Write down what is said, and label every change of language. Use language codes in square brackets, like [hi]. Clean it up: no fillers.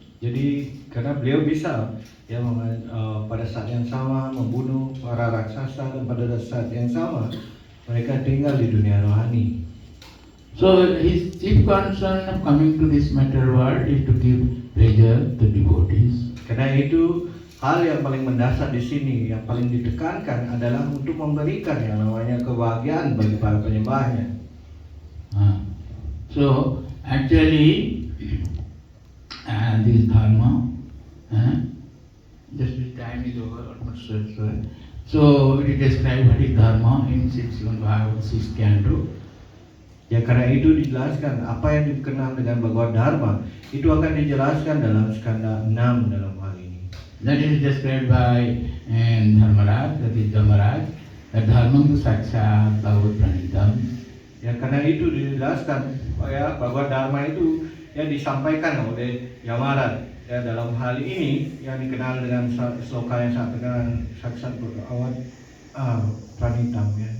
[id] Jadi karena beliau bisa pada saat yang sama membunuh para raksasa dan pada saat yang sama mereka tinggal di dunia rohani. [en] So his chief concern of coming to this material world is to give pleasure to devotees. [id] Karena itu hal yang paling mendasar di sini, yang paling ditekankan adalah untuk memberikan yang namanya kebahagiaan bagi para penyembahnya. [en] So actually this dharma, just the time is over, almost so it is described what is dharma in 6 Bhagavad 6 Canto. [id] Ya karena itu dijelaskan apa yang dikenal dengan Bhagavad Dharma itu akan dijelaskan dalam skanda 6 dalam hal ini. [en] That is described by Dharmaraj, that is Dhamaraj, that [sa] dharma tu sakshat bhagavad pranitam. [id] Ya karena itu dijelaskan Bhagavad Dharma itu yang disampaikan oleh Yamaraj. Ya dalam hal ini yang dikenal dengan sloka yang sangat terkenal [sa] sakshat bhagavad pranitam [id] ya.